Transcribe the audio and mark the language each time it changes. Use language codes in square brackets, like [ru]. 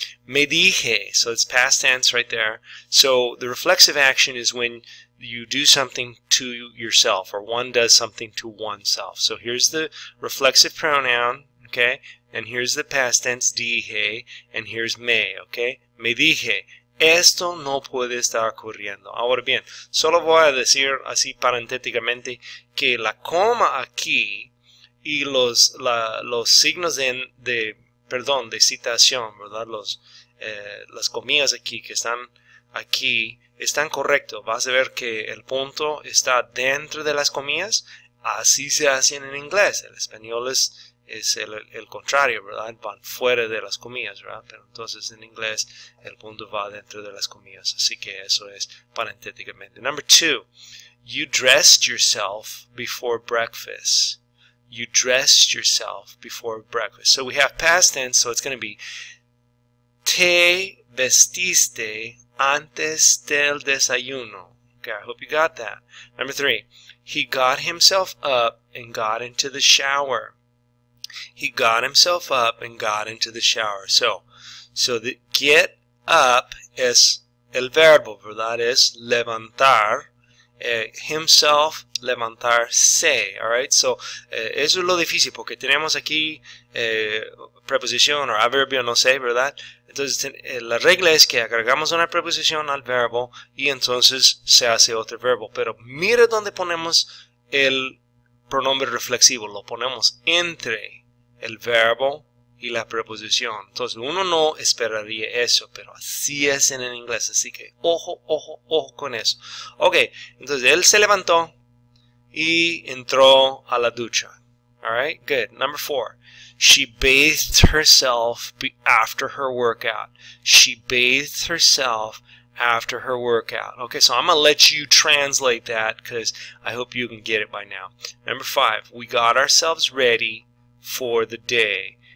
[es] Me dije, [en] so it's past tense right there. So the reflexive action is when you do something to yourself, or one does something to oneself. So here's the reflexive pronoun, okay, and here's the past tense dije, and here's me, okay. [es] Me dije, esto no puede estar ocurriendo. Ahora bien, solo voy a decir así parentéticamente que la coma aquí y los signos de citación, ¿verdad? Las comillas aquí que están aquí están correctos. Vas a ver que el punto está dentro de las comillas. Así se hacen en inglés. El español es el contrario, ¿verdad? Van fuera de las comillas, ¿verdad? Pero entonces en inglés el punto va dentro de las comillas. Así que eso es parentéticamente. [en] Number 2, you dressed yourself before breakfast. You dressed yourself before breakfast. So we have past tense, so it's going to be [es] te vestiste antes del desayuno. [en] Okay, I hope you got that. Number 3, he got himself up and got into the shower. He got himself up and got into the shower. So the get up [es] es el verbo, ¿verdad? Es levantar. Himself, levantarse. [en] Alright, so [es] eso es lo difícil porque tenemos aquí preposición o adverbio, no sé, ¿verdad? Entonces la regla es que agregamos una preposición al verbo y entonces se hace otro verbo. Pero mira dónde ponemos el pronombre reflexivo. Lo ponemos entre el verbo y la preposición. Entonces uno no esperaría eso, pero así es en el inglés. Así que ojo, ojo, ojo con eso. Ok, entonces él se levantó y entró a la ducha. [en] Alright, good. Number 4. She bathed herself after her workout. She bathed herself after her workout. Okay, so I'm going to let you translate that because I hope you can get it by now. Number 5. We got ourselves ready for the day.